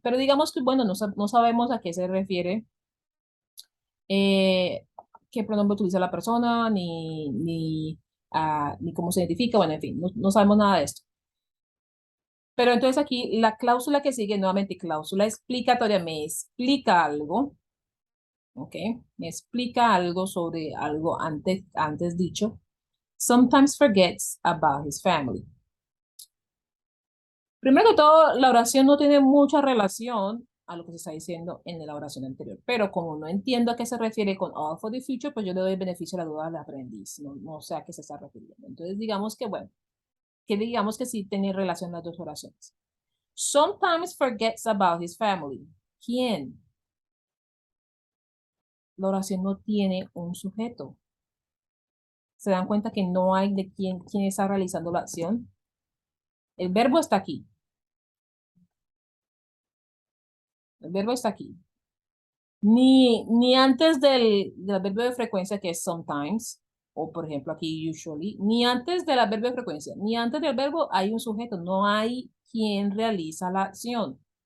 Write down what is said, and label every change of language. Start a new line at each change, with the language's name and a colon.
Spanish: Pero digamos que, bueno, no sabemos a qué se refiere, eh, qué pronombre utiliza la persona, ni cómo se identifica, bueno, en fin, no sabemos nada de esto. Pero entonces aquí la cláusula que sigue, nuevamente cláusula explicatoria, me explica algo, ¿ok? Me explica algo sobre algo antes dicho.
English: Sometimes forgets about his family.
Spanish: Primero que todo, la oración no tiene mucha relación a lo que se está diciendo en la oración anterior, pero como no entiendo a qué se refiere con
English: all for the future,
Spanish: pues yo le doy el beneficio de la duda al aprendiz, no sé a qué se está refiriendo. Entonces digamos que, bueno, que digamos que sí tiene relación las dos oraciones.
English: Sometimes forgets about his family.
Spanish: ¿Quién? La oración no tiene un sujeto. ¿Se dan cuenta que no hay de quién está realizando la acción? El verbo está aquí. El verbo está aquí. Ni antes del verbo de frecuencia que es sometimes, o por ejemplo aquí usually, ni antes del verbo de frecuencia, ni antes del verbo hay un sujeto, no hay quien realiza la acción.